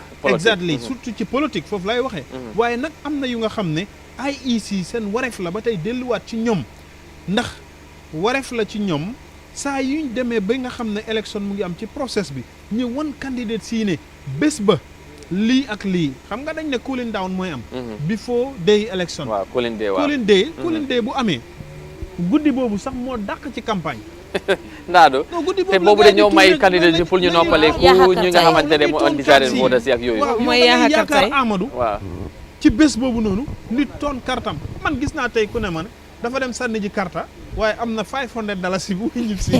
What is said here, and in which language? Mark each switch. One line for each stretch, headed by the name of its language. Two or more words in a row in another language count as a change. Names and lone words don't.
Wolof: exactly surtout ci politique foofu lay waxee waaye nag am na yu nga xam ne IEC seen wareef la ba tey delluwaat ci ñoom ndax wareef la ci ñoom saa yuñ demee ba nga xam ne élection mu ngi am ci process bi ñu wan candidate sii ne bés ba lii ak lii xam nga dañ ne
English: cooling down
Wolof: mooy am
English: before day election
Wolof: cooling day bu amee guddi boobu sax moo dàq ci campagne ndaado te boobu de ñoo may candidat yi pour ñu noppale ku ñi nga xamante ne moo
English: undesirable voters
Wolof: yi ak yooyu mooy yaakaar Amadou ci bés boobu noonu nit toon kartam man gis naa tey ku ne man dafa dem sànni ji karta waaye am na $500 bu ñib si